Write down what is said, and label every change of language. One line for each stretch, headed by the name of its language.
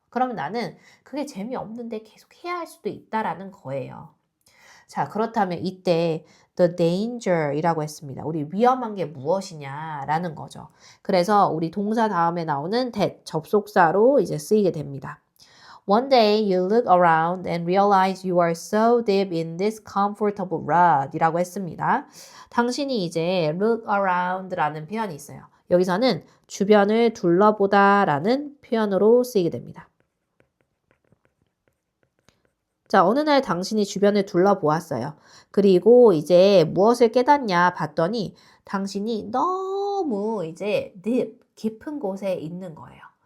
Korean: 그러면 나는 그게 재미없는데 계속 해야 할 수도 있다라는 거예요. 자, 그렇다면 이때 the danger 이라고 했습니다. 우리 위험한 게 무엇이냐라는 거죠. 그래서 우리 동사 다음에 나오는 that 접속사로 이제 쓰이게 됩니다.
English: One day you look around and realize you are so deep in this comfortable rut
Korean: 이라고 했습니다. 당신이 이제 look around라는 표현이 있어요. 여기서는 주변을 둘러보다 라는 표현으로 쓰이게 됩니다. 자, 어느 날 당신이 주변을 둘러보았어요. 그리고 이제 무엇을 깨닫냐 봤더니 당신이 너무 이제 deep, 깊은 곳에 있는 거예요.